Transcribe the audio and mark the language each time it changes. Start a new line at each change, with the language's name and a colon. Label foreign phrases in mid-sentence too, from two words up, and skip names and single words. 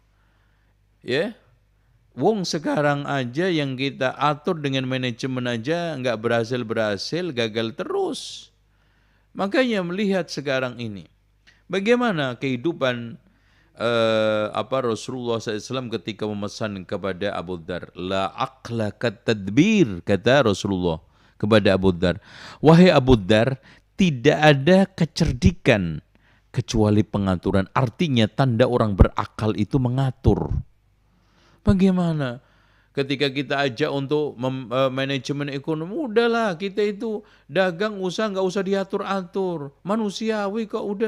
Indonesian: Ya, wong sekarang aja yang kita atur dengan manajemen aja nggak berhasil, gagal terus. Makanya melihat sekarang ini, bagaimana kehidupan Rasulullah SAW ketika memesan kepada Abu Dzar,
Arabic: لا عقل كالتدبير,
Indonesian: kata Rasulullah kepada Abu Dzar, wahai Abu Dzar, tidak ada kecerdikan kecuali pengaturan. Artinya tanda orang berakal itu mengatur. Bagaimana ketika kita ajak untuk manajemen ekonomi, udahlah, kita itu dagang usaha nggak usah diatur-atur, manusiawi kok udah.